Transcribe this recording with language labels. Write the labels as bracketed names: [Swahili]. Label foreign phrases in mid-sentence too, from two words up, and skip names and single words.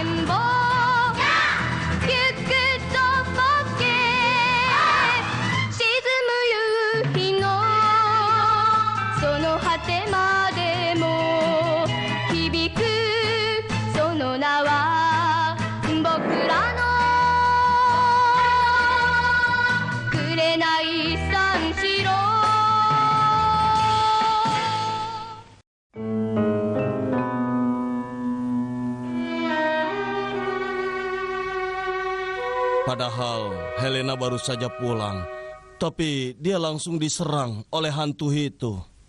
[Japanese] 貌行くぞボケ沈む夕日のその果てまでも響くその名は僕らの紅三四郎 [Indonesian] Padahal Helena baru saja pulang, tapi dia langsung diserang oleh hantu itu.